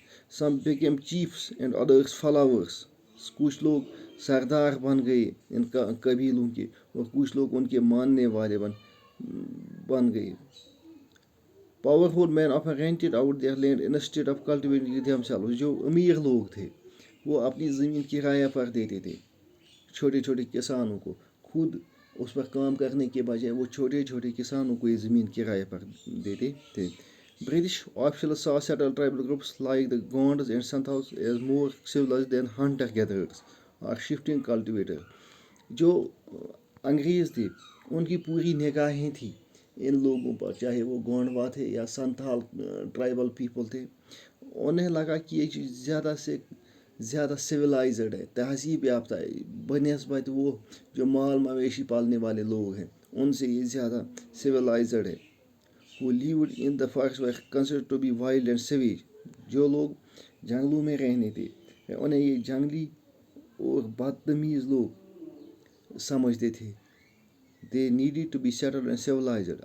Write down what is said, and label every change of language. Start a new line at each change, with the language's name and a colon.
English: Some became chiefs and others followers.
Urdu: کچھ لوگ سردار بن گئے ان قبیلوں کے اور کچھ لوگ ان کے ماننے والے بن گئے.
English: Powerful men often rented out their land instead of cultivating it themselves.
Urdu: جو امیر لوگ تھے وہ اپنی زمین کرایہ پر دیتے تھے چھوٹے چھوٹے کسانوں کو, خود اس پر کام کرنے کے بجائے وہ چھوٹے چھوٹے کسانوں کو یہ زمین کرایہ پر دیتے تھے.
English: British officials saw settled tribal groups like the Gonds and Santhaus as more civilized than hunter-gatherers or shifting cultivators.
Urdu: جو انگریز تھے ان کی پوری نگاہیں تھیں ان لوگوں پر, چاہے وہ گونڈوا تھے یا سنتھال ٹرائبل پیپل تھے. انہیں لگا کہ یہ زیادہ سے زیادہ سویلائزڈ ہے, تہذیب یافتہ ہے بنسبت وہ جو مال مویشی پالنے والے لوگ ہیں ان سے یہ زیادہ سویلائزڈ ہے.
English: who lived in the forest were considered to be wild and savage.
Urdu: جو لوگ جنگلوں میں رہنے تھے انہیں یہ جنگلی اور بدتمیز لوگ سمجھتے تھے.
English: they needed to be settled and civilized.